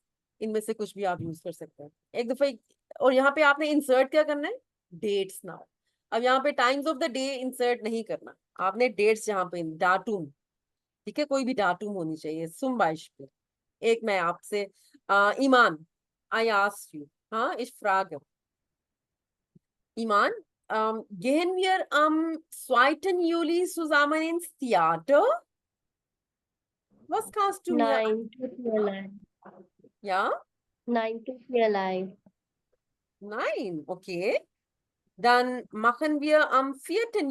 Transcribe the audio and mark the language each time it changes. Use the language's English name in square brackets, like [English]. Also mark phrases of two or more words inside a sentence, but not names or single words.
[Urdu] ان میں سے کچھ بھی آپ یوز کر سکتے ہیں ایک دفعہ۔ اور یہاں پہ آپ نے انسرٹ کیا کرنا ہے, [English] dates now. [Urdu] اب یہاں پہ [English] times of the day [Urdu] انسرٹ نہیں کرنا۔ آپ نے ڈیٹس یہاں پہ ڈاٹوم. ٹھیک ہے، کوئی بھی ڈاٹوم ہونی چاہیے. [German] Zum Beispiel. [Urdu] ایک میں آپ سے ایمان, [English] I asked you. [Urdu] हाँ, [German] ich frage. Iman, gehen wir am 2. Juli zusammen ins Theater? Was kannst du mir... Nein, tut mir leid. Ja? Nein, tut mir leid. Nein, okay. Dann machen wir am 4.